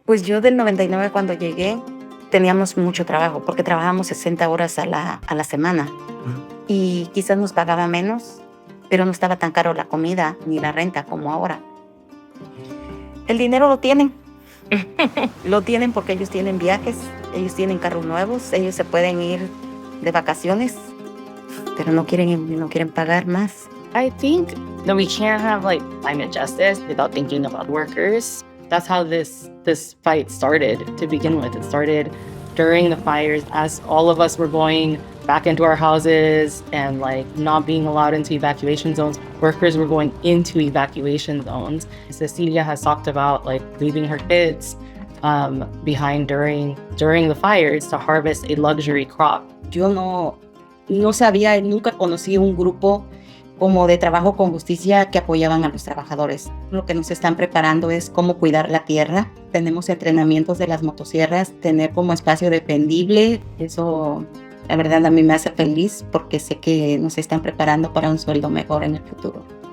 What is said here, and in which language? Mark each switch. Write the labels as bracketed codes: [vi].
[es] Pues yo del 99 cuando llegué teníamos mucho trabajo porque trabajamos 60 horas a la semana y quizás nos pagaba menos, pero no estaba tan caro la comida ni la renta como ahora. El dinero lo tienen. Lo tienen porque ellos tienen viajes, ellos tienen carros nuevos, ellos se pueden ir de vacaciones, pero no quieren pagar más. [en] I think that we can't have like climate justice without thinking about workers. That's how this fight started to begin with. It started during the fires as all of us were going back into our houses and like not being allowed into evacuation zones. Workers were going into evacuation zones. Cecilia has talked about like leaving her kids behind during the fires to harvest a luxury crop. [es] Yo no sabía, nunca conocí un grupo como de trabajo con justicia que apoyaban a los trabajadores. Lo que nos están preparando es cómo cuidar la tierra. Tenemos entrenamientos de las motosierras, tener como espacio dependible. Eso, la verdad, a mí me hace feliz porque sé que nos están preparando para un sueldo mejor en el futuro.